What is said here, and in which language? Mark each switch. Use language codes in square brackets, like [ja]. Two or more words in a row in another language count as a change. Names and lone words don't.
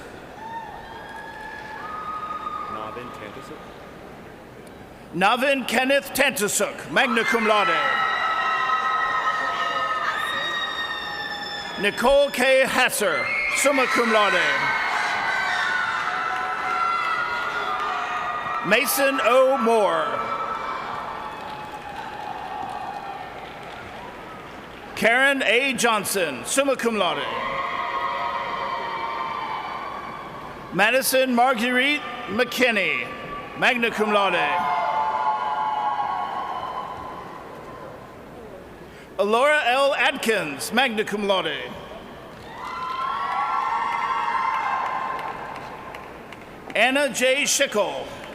[en] Navin Kenneth Tantasuk, [la] magna cum laude. [en] Nicole K. Hasser, [la] summa cum laude. [en] Mason O. Moore. Karen A. Johnson, [la] summa cum laude. [en] Madison Marguerite McKinney, [la] magna cum laude. [en] Alora L. [la] Adkins, magna cum laude. [en] Anna J. Schickel.